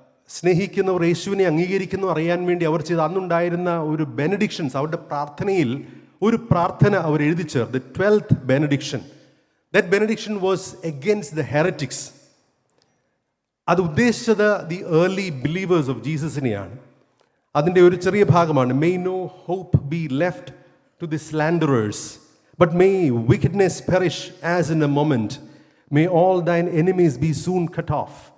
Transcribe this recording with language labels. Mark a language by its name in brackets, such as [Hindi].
[Malayalam] സ്നേഹിക്കുന്നവർ യേശുവിനെ അംഗീകരിക്കുന്നു അറിയാൻ വേണ്ടി അവർ ചെയ്ത അന്നുണ്ടായിരുന്ന ഒരു ബെനഡിക്ഷൻസ്, അവരുടെ പ്രാർത്ഥനയിൽ ഒരു പ്രാർത്ഥന അവർ എഴുതി ചേർത്ത്, 12th benediction. [English] That benediction was against the heretics. [Malayalam] അത് ഉദ്ദേശിച്ചത് [English] The early believers of ജീസസിനെയാണ്. [Malayalam] അതിൻ്റെ ഒരു ചെറിയ ഭാഗമാണ്, [English] May no hope be left to the slanderers, but may wickedness perish as in a moment, may all thine enemies be soon cut off.